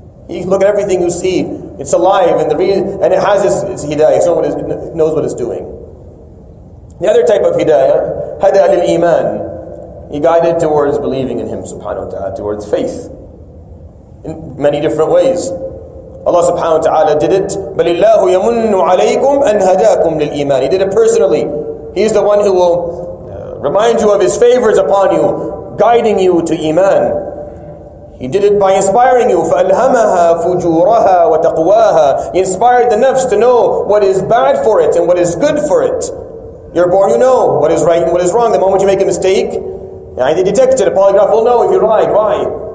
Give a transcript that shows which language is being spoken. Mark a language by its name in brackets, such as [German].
[English] You look at everything you see. It's alive, and it has its hidayah. It knows what it's doing. The other type of hidayah, [Arabic] hada lil-iman. [English] He guided towards believing in Him, subhanahu wa ta'ala, towards faith. in many different ways. Allah subhanahu wa ta'ala did it. [Arabic] بَلِ اللَّهُ يَمُنُّ عَلَيْكُمْ أَنْ هَدَاكُمْ لِلْإِيمَانِ. [English] He did it personally. He's the one who will remind you of His favors upon you, guiding you to Iman. He did it by inspiring you. [Arabic] فَأَلْهَمَهَا فُجُورَهَا وَتَقْوَاهَا. [English] He inspired the nafs to know what is bad for it and what is good for it. You're born, you know what is right and what is wrong. The moment you make a mistake, they detect it. A polygraph will know if you lied. Why?